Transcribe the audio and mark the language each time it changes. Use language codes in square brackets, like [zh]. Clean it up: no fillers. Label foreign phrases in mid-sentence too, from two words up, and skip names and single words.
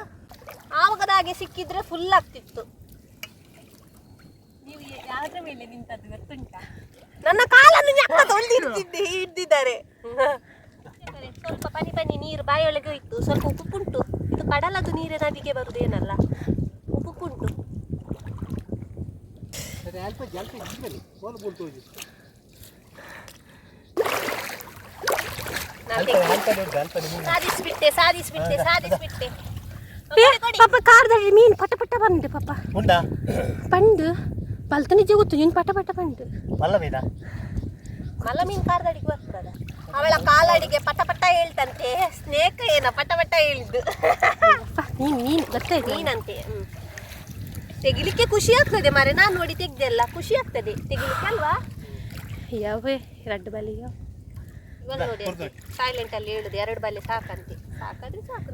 [kn] ಆವಾಗದ ಹಾಗೆ ಸಿಕ್ಕಿದ್ರೆ ಫುಲ್ ಆಗ್ತಿತ್ತು. ನೀವು ಯಾವ್ದ್ರ ಮೇಲೆ ನಿಂತದ್ದು ಗೊತ್ತುಂಟಾ? ನನ್ನ ಕಾಲನ್ನು ಹಿಡ್ದಿದ್ದಾರೆ. ಸ್ವಲ್ಪ ಪನಿ ನೀರು ಬಾಯೊಳಗೆ ಇತ್ತು. ಸ್ವಲ್ಪ ಉಪ್ಪುಂಟು. ಇದು ಕಡಲದು ನೀರೇ ನದಿಗೆ ಬರುದೇನಲ್ಲ, ಉಪ್ಪುಂಟು. ಸಾಧಿಸ್ಬಿಟ್ಟೆ. ಪಾಪ ಕಾರ್ದಲ್ಲಿ ಮೀನು ಪಟ ಬಂದೆ ಪಾಪ. ಪಂಡು ಪಲ್ತ ನಿಜ ಗೊತ್ತು. ನೀನು ಪಟ ಬಂದು ಮಲ್ಲ ಮೀನು ಕಾರ್ದಡಿಗೆ ಬರ್ತದ. ಅವಳ ಕಾಲಡಿಗೆ ಪಟ ಪಟ ಹೇಳ್ತಂತೆ, ಸ್ನೇಕ್ ಏನ ಪಟ ಪಟ ಹೇಳಿದ್ದು. ನೀನ್ ಗೊತ್ತಾಯ್ತು ನೀನಂತೆ. ತೆಗಿಲಿಕ್ಕೆ ಖುಷಿ ಆಗ್ತದೆ ಮಾರೆ, ನಾನು ನೋಡಿ ತೆಗ್ದೆಲ್ಲ ಖುಷಿ ಆಗ್ತದೆ ತೆಗಿಲಿಕ್ಕೆ ಅಲ್ವಾ. ಯಾವ ಎರಡು ಬಲಿಯ ಇವಾಗ ನೋಡಿ ಸೈಲೆಂಟ್ ಅಲ್ಲಿ ಹೇಳುದು 2 ಬಲೆ ಸಾಕಂತೆ. ಸಾಕಾದ್ರೆ ಸಾಕು.